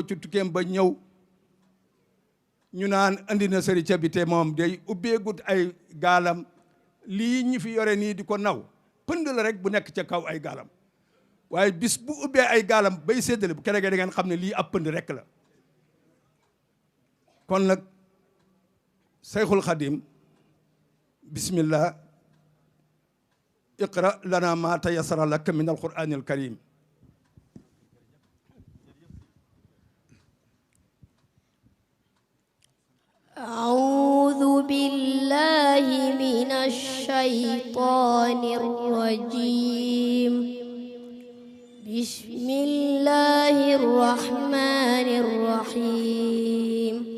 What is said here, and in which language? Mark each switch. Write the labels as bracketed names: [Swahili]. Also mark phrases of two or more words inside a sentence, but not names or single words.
[Wolof] ci tukkeem ba ñëw ñu naan andi na sëri ca bi te moom day ubbeegut ay gaalam lii ñi fi yore nii di ko naw pënd la rek bu nekk ca kaw ay gaalam waaye bis bu ubbee ay gaalam bay séddale bu keroogee da ngeen xam ne lii ab pënd rek la kon nag Seyxul Xadim [Arabic] بسم الله اقرأ لنا ما تيسر لك من القرآن الكريم أعوذ بالله من الشيطان الرجيم بسم الله الرحمن الرحيم